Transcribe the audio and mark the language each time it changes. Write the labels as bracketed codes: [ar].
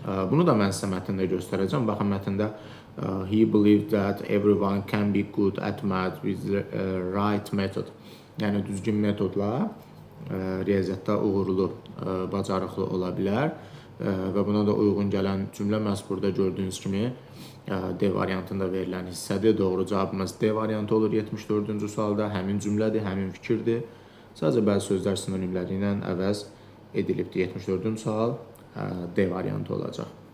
[az] Bunu da mən sizə mətndə göstərəcəm. Baxın, mətndə [en] he believed that everyone can be good at math with the right method. [az] Yəni düzgün metodla riyaziyyatda uğurlu, bacarıqlı ola bilər və buna da uyğun gələn cümlə məhz burada gördüyünüz kimi D variantında verilən hissədir. Doğru cavabımız D variantı olur 74-cü sualda. Həmin cümlədir, həmin fikirdir. Sadəcə bəzi sözlər sinonimləri ilə əvəz edilibdir. 74-cü sual D variantı olacaq.